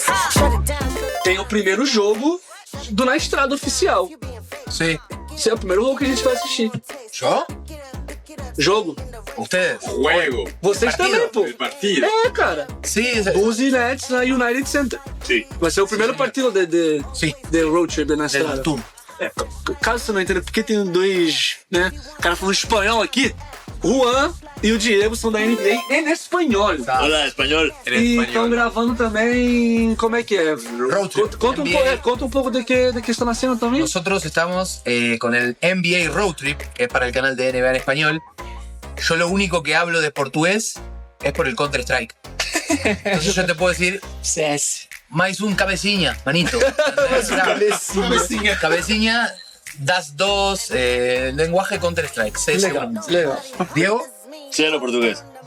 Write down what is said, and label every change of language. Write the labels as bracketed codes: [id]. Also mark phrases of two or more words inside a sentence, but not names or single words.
[en] Shut it down. [pt] Tem o primeiro jogo do Na Estrada oficial. [es] Sí. [pt] Esse é o primeiro jogo que a gente vai assistir. [es] ¿Yo? [pt] Jogo. [es] ¿Ustedes? Juego. [pt] Vocês também, pô. [es] El partido. [pt] É, cara. [es] Sí, [pt] Bulls e Nets na United Center. [es] Sí. [pt] Vai ser o primeiro partido de [es] sí. [en] road trip Na Estrada. [es] Del tour. [pt] É, caso você não entenda, porque tem dois, né, cara falando espanhol aqui, Juan e o Diego são da NBA em espanhol. [es] Hola, español. [pt] E estão gravando também, como é que é? [en] Road trip. [pt] Conta um pouco de que estão haciendo também. [es] Nosotros estamos con el NBA Road Trip, que es para el canal de NBA en español. Yo lo único que hablo de portugués es por el Counter-Strike. Entonces yo te puedo decir, mais un cabeciña, manito. Cabeciña, das dos, lenguaje Counter-Strike. 6 segundos. [pt] Legal. Diego? [es] Sí, hablo portugués.